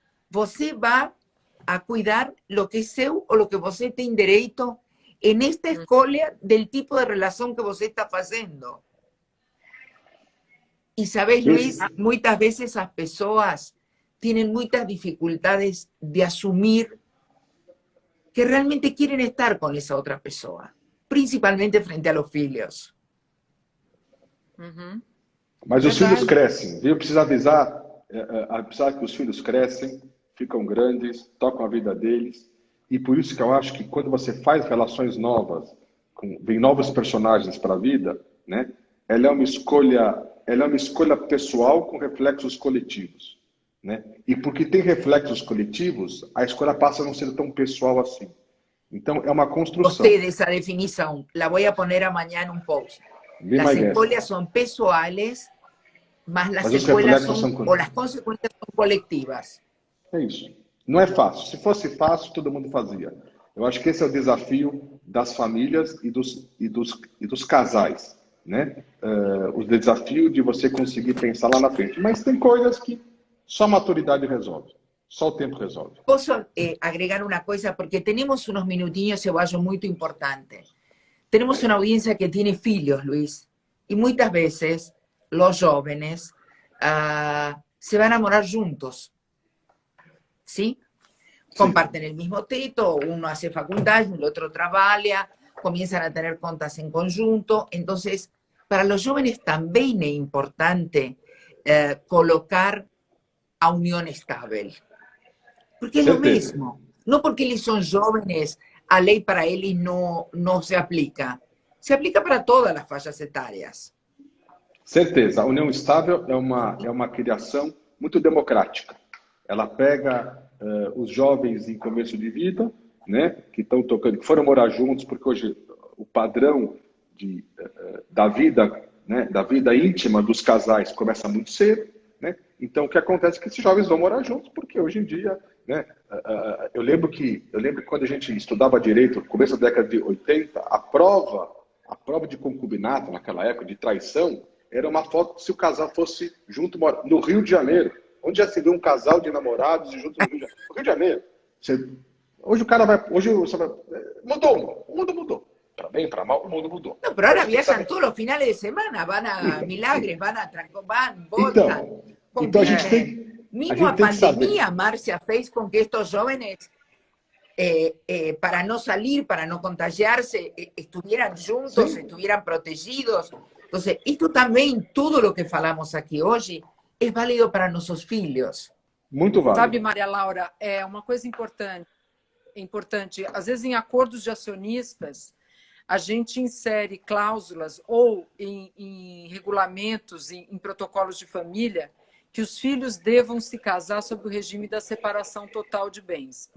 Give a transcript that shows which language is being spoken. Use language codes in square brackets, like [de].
[es] Você va a cuidar lo que es seu o lo que você tem direito en esta escolha del tipo de relación que você está haciendo. Y sabes, Luis, muchas veces las personas tienen muchas dificultades de asumir que realmente quieren estar con esa otra persona, principalmente frente a los filhos. [pt] Mas os filhos crescem, viu? Precisa avisar que os filhos crescem, ficam grandes, tocam a vida deles. E por isso que eu acho que quando você faz relações novas, vem novos personagens para a vida, né? Ela é uma escolha pessoal com reflexos coletivos, né? E porque tem reflexos coletivos, a escolha passa a não ser tão pessoal assim. Então é uma construção. Gostei dessa definição. [es] La voy a poner amanhã en un post. Las escolhas son pessoales, mas las escolhas ou las consequências são colectivas. [pt] É isso. Não é fácil. Se fosse fácil, todo mundo fazia. Eu acho que esse é o desafio das famílias e dos casais, né? O desafio de você conseguir pensar lá na frente. Mas tem coisas que só a maturidade resolve. Só o tempo resolve. Posso agregar uma coisa? Porque temos uns minutinhos, eu acho, muito importante. [es] Tenemos una audiencia que tiene filhos, Luis, y muchas veces los jóvenes se van a morar juntos, ¿sí? Comparten el mismo teto, uno hace facultad, el otro trabaja, comienzan a tener contas en conjunto. Entonces, para los jóvenes también es importante colocar a unión estable. Porque es lo mismo. No porque ellos son jóvenes, [pt] a lei para eles não se aplica. Se aplica para todas as faixas etárias. Certeza. A união estável é uma criação muito democrática. Ela pega os jovens em começo de vida, né, que estão tocando, que foram morar juntos, porque hoje o padrão da vida, né, da vida íntima dos casais começa muito cedo, né? Então o que acontece é que esses jovens vão morar juntos, porque hoje em dia, né, eu lembro que quando a gente estudava direito, no começo da década de 80, a prova de concubinato naquela época, de traição, era uma foto se o casal fosse junto no Rio de Janeiro. Onde já se vê um casal de namorados e juntos no Rio de Janeiro? No Rio de Janeiro. Hoje o cara vai... Hoje mudou, o mundo mudou. Para bem, para mal, o mundo mudou. [es] No, pero ahora viajan todos los finales de semana, van a Milagres, van, voltan. [pt] Então a gente tem... [es] Mismo a pandemia, Márcia, [pt] fez com que [es] estos jóvenes, para no salir, para no contagiarse, estuvieran juntos, [pt] Sim. [es] estuvieran protegidos. Entonces, esto también, todo lo que falamos aquí hoy, es válido para nuestros filhos. [pt] Muito válido. Sabe, Maria Laura, é uma coisa importante. Às vezes, em acordos de acionistas, a gente insere cláusulas ou em regulamentos, em protocolos de família, que os filhos devam se casar sob o regime da separação total de bens.